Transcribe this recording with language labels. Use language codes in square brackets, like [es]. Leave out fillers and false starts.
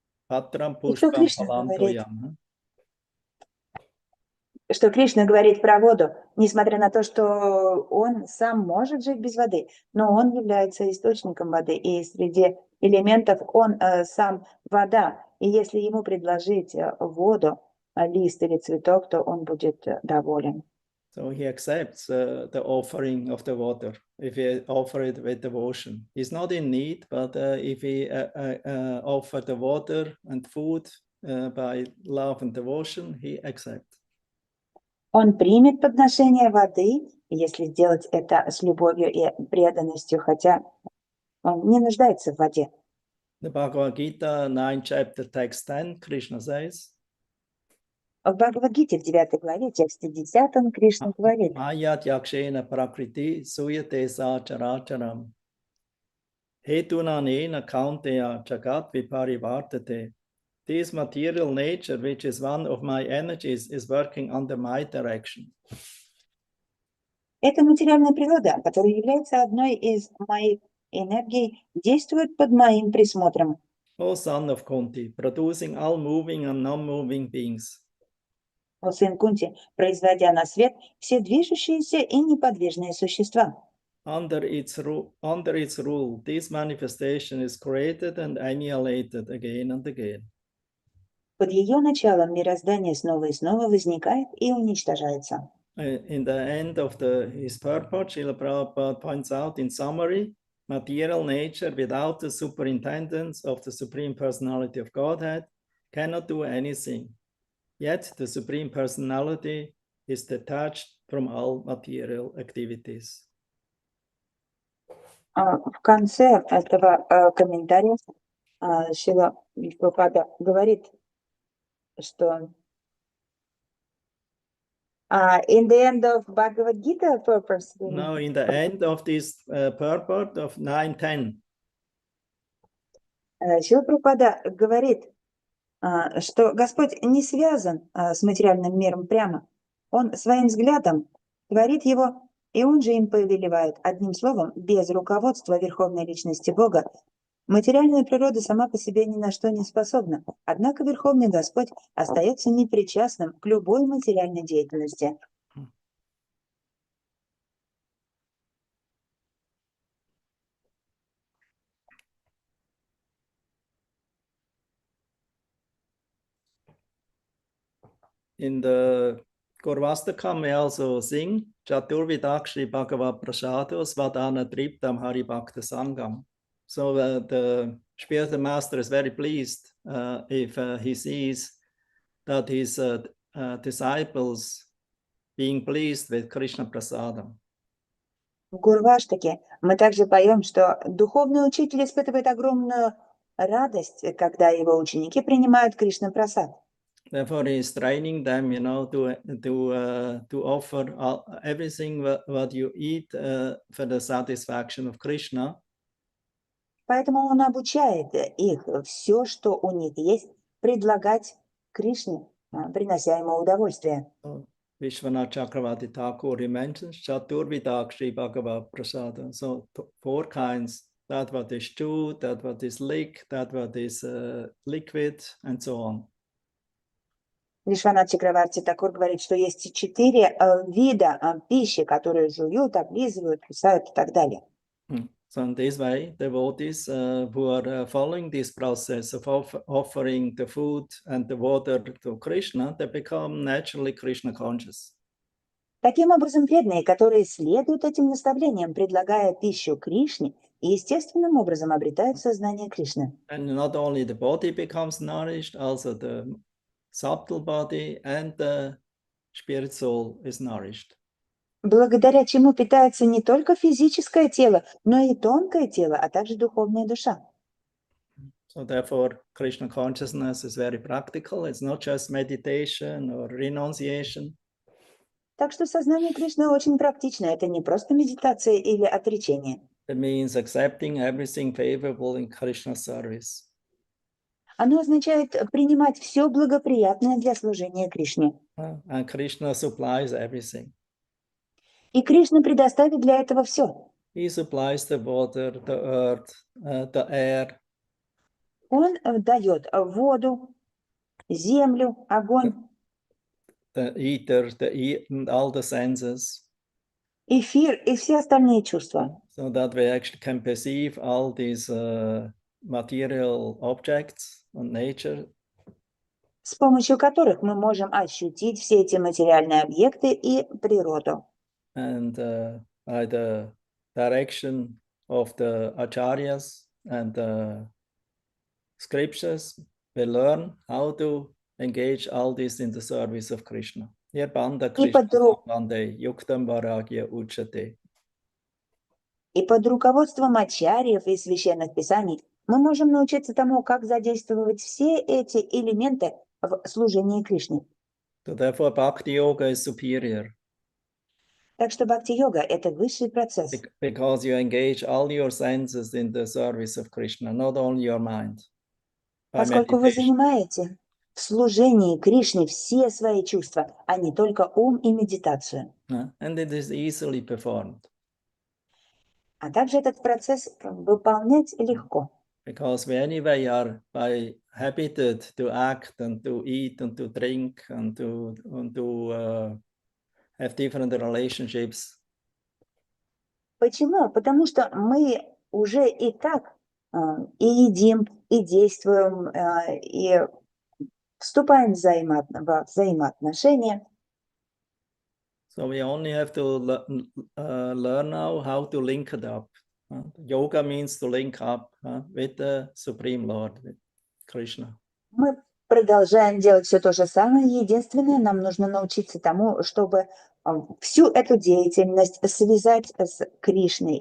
[sa] Patram pushpam phalam toyam. [ru] Что Кришна говорит про воду, несмотря на то, что он сам может жить без воды, но он является источником воды, и среди элементов он сам вода. И если ему предложить воду, лист или цветок, то он будет доволен. [en] So he accepts the offering of the water, if he offer it with devotion. He's not in need, but if he offer the water and food by love and devotion, he accepts. [ru] Он примет подношение воды, если сделать это с любовью и преданностью, хотя он не нуждается в воде. [en] The Bhagavad Gita, 9 chapter, text 10, Krishna says, [ru] В Бхагавад-гите в 9 главе, тексте 10, Кришна говорит: [sa] Mayat yakshena prakriti suyate sa characharam. Hetunanena kaunteya jagat viparivartate. [en] This material nature, which is one of my energies, is working under my direction. [ru] эта материальная природа, которая является одной из моих энергий, действует под моим присмотром. [en] O son of Kunti, producing all moving and non-moving beings. [ru] О сын Кунти, производя на свет все движущиеся и неподвижные существа. [en] Under its rule, this manifestation is created and annihilated again and again. [ru] Под ее началом мироздание снова и снова возникает и уничтожается. [en] In the end of his purport, Srila Prabhupada points out in summary, material nature without the superintendence of the Supreme Personality of Godhead cannot do anything. Yet the Supreme Personality is detached from all material activities. [ru] В конце этого комментария Шрила Прабхупада говорит, что [en] in the end of Bhagavad Gita purpose. No, in the end of this purport of 9:10. [ru] Шрила Прабхупада говорит, что Господь не связан с материальным миром прямо. Он своим взглядом творит его, и Он же им повелевает. Одним словом, без руководства Верховной Личности Бога материальная природа сама по себе ни на что не способна. Однако Верховный Господь остается непричастным к любой материальной деятельности. [en] In the Gaurvastakam, we also sing [sa] Chaturvidakshri Bhagavad Prasado Svadana Triptam Hari Bhakta Sangam. [en] So the spiritual master is very pleased if he sees that his disciples being pleased with Krishna Prasadam. [ru] В Гурваштаке мы также поем, что духовный учитель испытывает огромную радость, когда его ученики принимают Кришна Прасад. [en] Therefore, he is training them, to offer everything what you eat for the satisfaction of Krishna. [ru] Поэтому он обучает их все, что у них есть, предлагать Кришне, принося ему удовольствие. [en] Vishwanath Chakravarti Thakur, he mentions [sa] Chaturvidakshri Bhagavad Prasada. [en] So 4 kinds, that what is stew, that what is lick, that what is liquid, and so on. [ru] Вишванат Чакраварти Такур говорит, что есть 4 вида пищи, которые жуют, облизывают, кусают и так далее. [en] So in this way, devotees who are following this process of offering the food and the water to Krishna, they become naturally Krishna conscious. [ru] Таким образом, преданные, которые следуют этим наставлениям, предлагая пищу Кришне, естественным образом обретают сознание Кришны. [en] And not only the body becomes nourished, also the subtle body and the spirit soul is nourished. [ru] Благодаря чему питается не только физическое тело, но и тонкое тело, а также духовная душа. [en] So therefore, Krishna consciousness is very practical. It's not just meditation or renunciation. [ru] Так что сознание Кришны очень практично. Это не просто медитация или отречение. [en] It means accepting everything favorable in Krishna's service. [ru] Оно означает принимать все благоприятное для служения Кришне. [en] And Krishna supplies everything. [ru] И Кришна предоставит для этого все. [en] He supplies the water, the earth, the air. [ru] Он дает воду, землю, огонь, [en] The ether, and all the senses. [ru] эфир и все остальные чувства. [en] So that we actually can perceive all these material objects and nature. [ru] С помощью которых мы можем ощутить все эти материальные объекты и природу. [en] And by the direction of the acharyas and the scriptures, we learn how to engage all this in the service of Krishna. [sa] Here banda Krishna bande yuktam varagya uchate. [ru] И под руководством ачарьев и священных писаний Мы можем научиться тому, как задействовать все эти элементы в служении Кришне. [en] So therefore, Bhakti Yoga is superior [ru] Так что бхакти-йога – это высший процесс, [en] because you engage all your senses in the service of Krishna, not only your mind. By [ru] поскольку вы [en] meditation. [ru] занимаете в служении Кришне все свои чувства, а не только ум и медитацию. [en] And it is easily performed [ru] А также этот процесс выполнять легко, [en] because we anyway are by habited to act and to eat and to drink and to have different relationships. [ru] Почему? Потому что мы уже и так и едим, и действуем, и вступаем в взаимоотношения. [en] So we only have to learn now how to link it up. Yoga means to link up with the Supreme Lord, with Krishna. [ru] Мы продолжаем делать все то же самое. Единственное, нам нужно научиться тому, чтобы всю эту деятельность связать с Кришной.